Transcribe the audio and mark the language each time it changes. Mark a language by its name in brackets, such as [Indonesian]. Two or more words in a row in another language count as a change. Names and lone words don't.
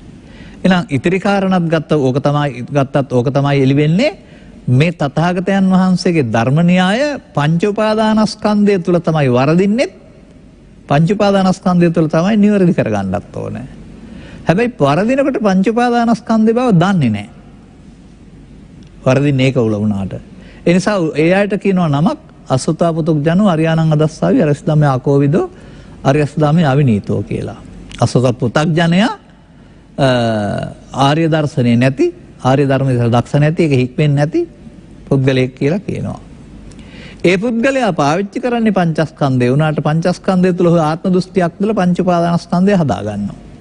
[Sinhala] එහෙනම් ඉතිරි කාරණාත් ගත්තත් ඕක තමයි එළි වෙන්නේ මේ තථාගතයන් වහන්සේගේ ධර්ම න්‍යාය පංච උපාදානස්කන්ධය තුල තමයි වරදින්නේ. පංච උපාදානස්කන්ධය තුල තමයි නිවැරදි කරගන්නත් ඕනේ. හැබැයි වරදිනකොට පංච උපාදානස්කන්ධය බව දන්නේ නැහැ. වරදින්නේ ඒක උල වුණාට. ඒ නිසා ඒ අයට කියනවා නමක් [Pali] අසුතා පුතුක් ජනෝ අරියානං අදස්සාවි අරස් ධම්මේ ආකෝවිදෝ අරියස් ධම්මේ අවිනීතෝ [Sinhala] කියලා. අසුත පුතක් ජනයා ආර්ය දර්ශනේ නැති ආර්ය ධර්මයේ දක්ෂ නැති ඒක හික්මෙන්නේ නැති පුද්ගලයෙක් කියලා කියනවා. ඒ පුද්ගලයා පාවිච්චි කරන්නේ පංචස්කන්ධය උනාට පංචස්කන්ධය තුළ ආත්ම දෘෂ්ටියක් තුළ පංච උපාදානස්කන්ධය හදා ගන්නවා.